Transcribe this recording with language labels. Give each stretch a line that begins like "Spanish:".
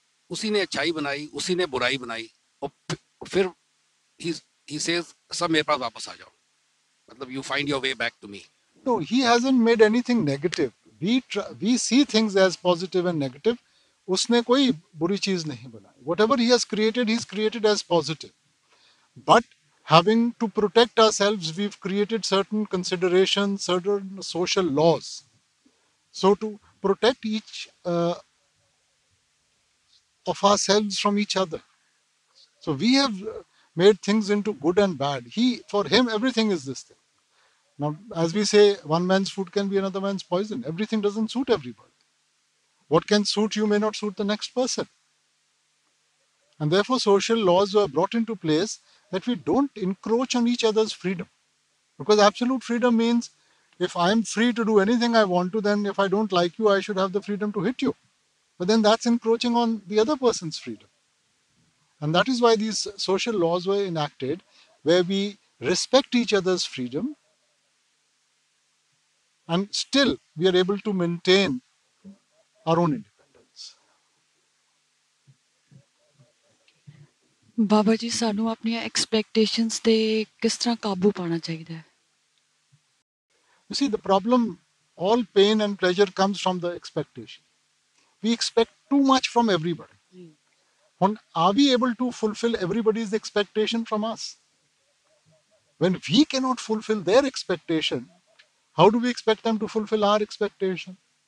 Hindi: उसी ने अच्छाई बनाई, उसी ने बुराई बनाई, और फिर
English: he says
Hindi: सब मेरे पास वापस आ जाओ, मतलब
English: you find your way back to me. No, He hasn't made anything negative. We see things as positive and negative.
Hindi: उसने कोई बुरी चीज नहीं बनाई.
English: Whatever He has created, He's created as positive. But having to protect ourselves, we've created certain considerations, certain social laws. So to protect each of ourselves from each other. So we have made things into good and bad. For Him, everything is this thing. Now, as we say, one man's food can be another man's poison. Everything doesn't suit everybody. What can suit you may not suit the next person. And therefore, social laws were brought into place that we don't encroach on each other's freedom. Because absolute freedom means if I'm free to do anything I want to, then if I don't like you, I should have the freedom to hit you. But then that's encroaching on the other person's freedom. And that is why these social laws were enacted, where we respect each other's freedom and still we are able to maintain our own independence.
Punjabi: Baba ji ਸਾਨੂੰ ਆਪਣੀਆਂ expectations ਤੇ ਕਿਸ ਤਰ੍ਹਾਂ ਕਾਬੂ ਪਾਉਣਾ ਚਾਹੀਦਾ ਹੈ?
English: You see, the problem, all pain and pleasure comes from the expectation. We expect too much from everybody. Are we able to fulfill everybody's expectation from us? When we cannot fulfill their expectation, how do we expect them to fulfill our expectation?